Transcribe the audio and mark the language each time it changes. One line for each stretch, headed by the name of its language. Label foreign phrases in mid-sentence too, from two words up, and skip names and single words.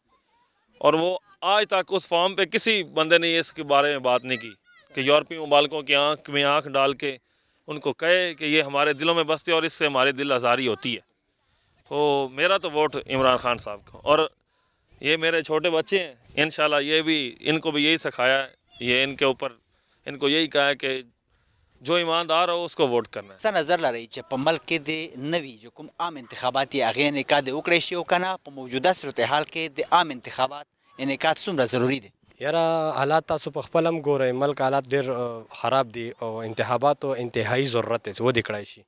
Urdu: اور وہ آج تک اس فارم پہ کسی بندے نے اس کے بارے میں بات نہیں کی کہ یورپی ممالکوں کی آنکھ میں آنکھ ڈال کے ان کو کہے کہ یہ ہمارے دلوں میں بستے اور اس سے ہمارے دل آزاری ہوتی ہے. تو میرا تو ووٹ عمران خان صاحب کو. اور یہ میرے چھوٹے بچے ہیں, انشاءاللہ یہ بھی ان کو بھی یہی سکھایا ہے, یہ ان کے اوپر ان کو یہی کہا ہے کہ جو ایماندار ہو اس کو ووٹ کرنا ہے.
Pashto: څه نظر لرئ چې په ملک کې د نوي جو کوم عام انتخابات یې هغې انعقاد وکړی شي او که نه په موجوده صورتحال کې د عام انتخابات انعقاد څومره ضروري دی؟ یاره حالات تاسو په خپل هم ګورئ, ملک حالات ډېر خراب دي او انتخاباتو انتهایی ضرورت دی چې ودې کړی شي.